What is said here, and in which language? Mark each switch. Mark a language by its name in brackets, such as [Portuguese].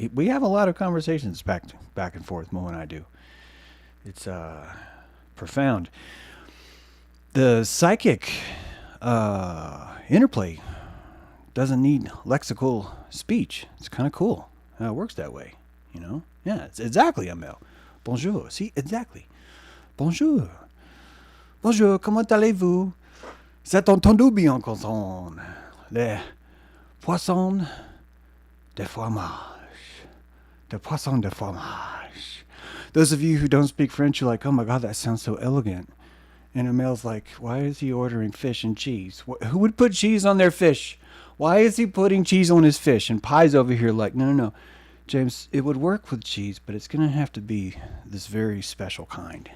[English] We have a lot of conversations back and forth, Mo and I do. It's profound. The psychic interplay doesn't need lexical speech. It's kind of cool how it works that way, you know? Yeah, it's exactly, Amel. Bonjour. See, exactly. Bonjour. [French] Bonjour, comment allez-vous? C'est entendu bien quand les poissons de fromage. The poisson de fromage. [English] Those of you who don't speak French, you're like, oh my God, that sounds so elegant. And Amel's like, why is he ordering fish and cheese? Who would put cheese on their fish? Why is he putting cheese on his fish? And Pie's over here like, no. James, it would work with cheese, but it's going to have to be this very special kind.